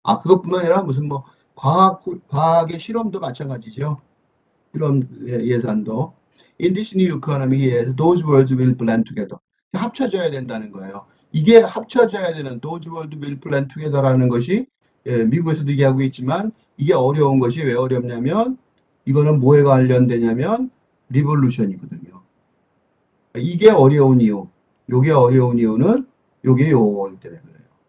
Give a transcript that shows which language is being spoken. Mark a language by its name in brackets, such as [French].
[Korean] 그것뿐만 아니라 무슨 뭐 과학의 실험도 마찬가지죠. 실험 예산도. [English] In this new economy, those words will blend together. [Korean] 합쳐져야 된다는 거예요. 이게 합쳐져야 되는 [English] those words will blend together [Korean] 라는 것이 미국에서도 얘기하고 있지만 이게 어려운 것이 왜 어렵냐면 이거는 뭐에 관련되냐면 리볼루션이거든요. 이게 어려운 이유. 요게 어려운 이유는 요게 요거이기 때문에 그래요.